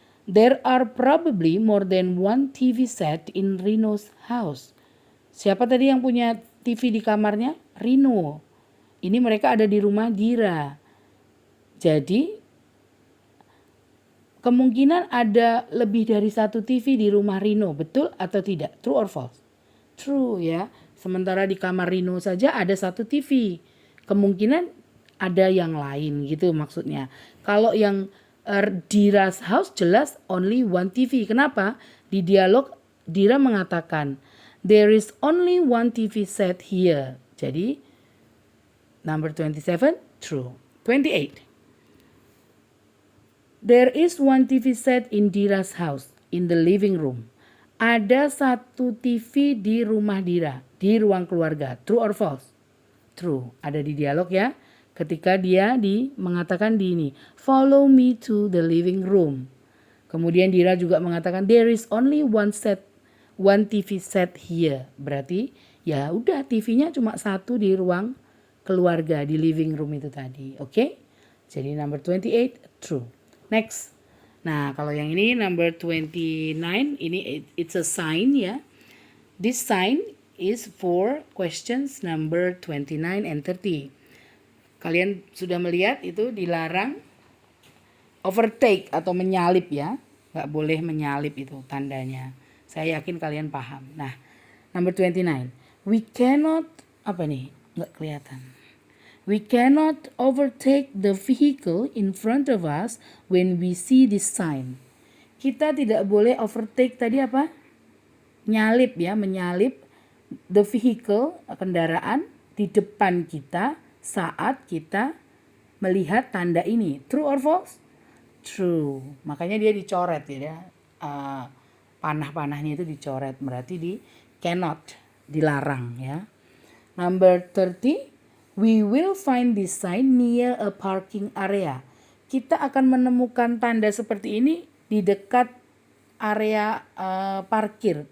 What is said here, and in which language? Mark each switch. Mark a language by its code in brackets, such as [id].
[en] There are probably more than one TV set in Rino's house. [id] Siapa tadi yang punya TV di kamarnya? Rino. Ini mereka ada di rumah Dira. Jadi kemungkinan ada lebih dari satu TV di rumah Rino, betul atau tidak? [en] True or false? True [id] ya. Sementara di kamar Rino saja ada satu TV. Kemungkinan ada yang lain gitu maksudnya. Kalau yang Dira's house jelas [en] only one TV. [id] Kenapa? Di dialog Dira mengatakan [en] there is only one TV set here. [id] Jadi number 27 true. 28. [en] There is one TV set in Dira's house in the living room. [id] Ada satu TV di rumah Dira, di ruang keluarga. [en] True or false? True. [id] Ada di dialog ya. Ketika dia mengatakan ini, [en] follow me to the living room. [id] Kemudian Dira juga mengatakan [en] there is only one TV set here. [id] Berarti ya udah TV-nya cuma satu di ruang keluarga, di living room itu tadi. Oke? Jadi number 28 true. Next. Nah, kalau yang ini number 29, ini [en] it's a sign [id] ya. [en] This sign is for questions number 29 and 30. [id] Kalian sudah melihat itu dilarang overtake atau menyalip ya. Nggak boleh menyalip itu tandanya. Saya yakin kalian paham. Nah, number 29. [en] We cannot, [id] apa nih? Nggak kelihatan. [en] We cannot overtake the vehicle in front of us when we see this sign. [id] Kita tidak boleh overtake tadi apa? Nyalip ya, menyalip [en] the vehicle, [id] kendaraan di depan kita saat kita melihat tanda ini. [en] True or false? True. [id] Makanya dia dicoret ya. Panah-panahnya itu dicoret. Berarti di cannot, dilarang ya. Number 30. [en] We will find this sign near a parking area. [id] Kita akan menemukan tanda seperti ini di dekat area parkir.